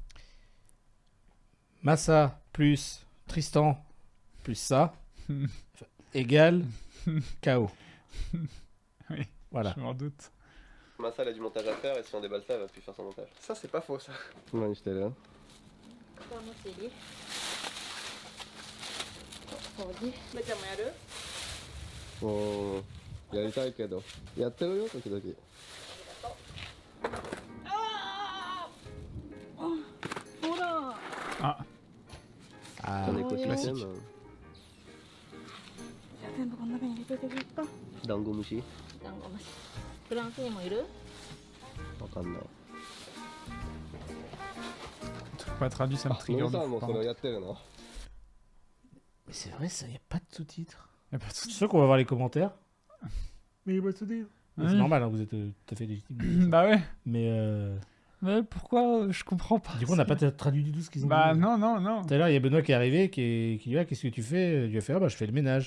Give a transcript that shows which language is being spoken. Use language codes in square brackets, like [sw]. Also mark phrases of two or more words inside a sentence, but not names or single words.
[fr] Massa plus Tristan plus ça égale KO. Oui. Voilà. Je m'en doute. Massa, elle a du montage à faire et si on déballe ça, elle va plus faire son montage. Ça, c'est pas faux ça. Ouais, j'étais là. [ja] ここはもしり掃除めちゃもやるやりたいけど、やってるよ、時々。ほら Ah, Ah, [fr] Un écosystème. [ja] じゃあ全部この中に入れといてくれるかダンゴムシダンゴムシフランスにもいるわかんない。 [fr] un truc pas traduit, ça me trigger. [ja] やってるの [fr] mais c'est vrai, ça, y a pas de sous-titres. Y a pas de Je souci. suis sûr qu'on va voir les commentaires. Mais il y a pas de sous-titres. Oui. C'est normal, hein, vous êtes tout à fait légitime. Bah ouais. Mais Pourquoi je comprends pas. du coup, on n'a pas traduit du tout ce qu'ils ont Bah dit. non, non, non. Tout à l'heure, il y a Benoît qui est arrivé, qui dit ah, qu'est-ce que tu fais? Il lui a fait ah, bah, je fais le ménage.